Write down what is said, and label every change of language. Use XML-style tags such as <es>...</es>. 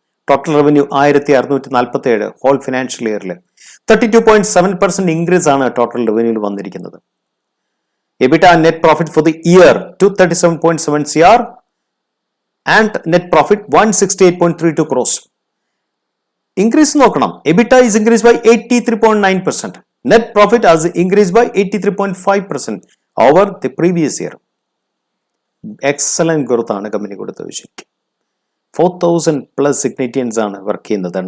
<ml>Total revenue 1647 whole financial ഇയറിൽ 32.7% increase ആണ് total റവന്യൂവിൽ വന്നിരിക്കുന്നത്.</ml> <en>EBITDA and net profit for the year 237.7 CR and net profit 168.32 crores. Increase</en> <ml>നോക്കണം.</ml> <en>EBITDA is increased by 83.9%. Net profit has increased by 83.5% over the previous year.</en> <ml>Excellent growth ആണ് company കൊടുത്തത് ശരിക്കും. 4000 plus signatories ആണ് work ചെയ്യുന്നത്.</ml>